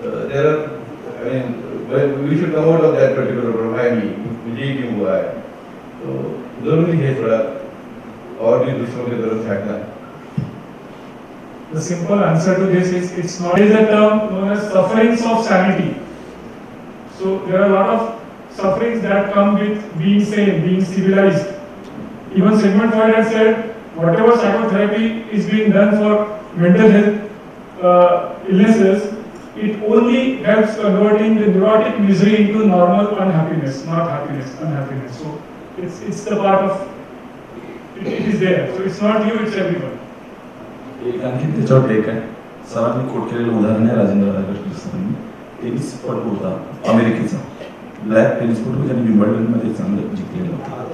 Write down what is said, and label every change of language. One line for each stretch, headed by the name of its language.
English: There are, I mean, we should come out of that particular problem.
Hindi: I mean, मुझे क्यों हुआ है, तो ज़रूरी है थोड़ा और भी दूसरों की तरफ झांकना।
English: The simple answer to this is, it's not a term known as sufferings of sanity. So there are a lot of sufferings that come with being sane, being civilized. Even Sigmund Freud has said, whatever psychotherapy is being done for mental health illnesses, it only helps converting the neurotic misery into normal unhappiness, not happiness, unhappiness. So it's the part of, it is there. So it's not you, it's everyone.
Marathi: एक आणखी त्याच्यावर take आहे. सरांनी coat केलेलं उदाहरण आहे राजेंद्र आगरकर सरांनी. टेनिसपटू होता अमेरिकेचा, ब्लॅक टेनिसपटू, ज्याने विंबल्डनमध्ये चांगलं जिंकलेलं होतं.